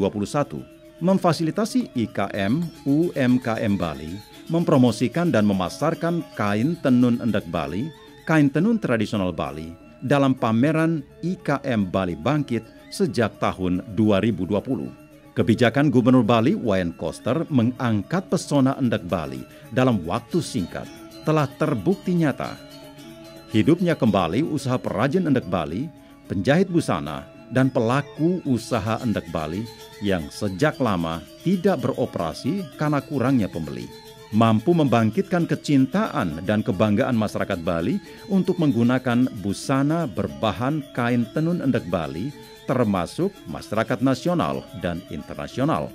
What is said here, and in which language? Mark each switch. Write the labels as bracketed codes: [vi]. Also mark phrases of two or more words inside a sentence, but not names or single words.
[id] Memfasilitasi IKM UMKM Bali mempromosikan dan memasarkan kain tenun endek Bali, kain tenun tradisional Bali dalam pameran IKM Bali Bangkit sejak tahun 2020. Kebijakan Gubernur Bali Wayan Koster mengangkat pesona endek Bali dalam waktu singkat telah terbukti nyata. Hidupnya kembali usaha perajin endek Bali, penjahit busana, dan pelaku usaha endek Bali yang sejak lama tidak beroperasi karena kurangnya pembeli. Mampu membangkitkan kecintaan dan kebanggaan masyarakat Bali untuk menggunakan busana berbahan kain tenun endek Bali, termasuk masyarakat nasional dan internasional.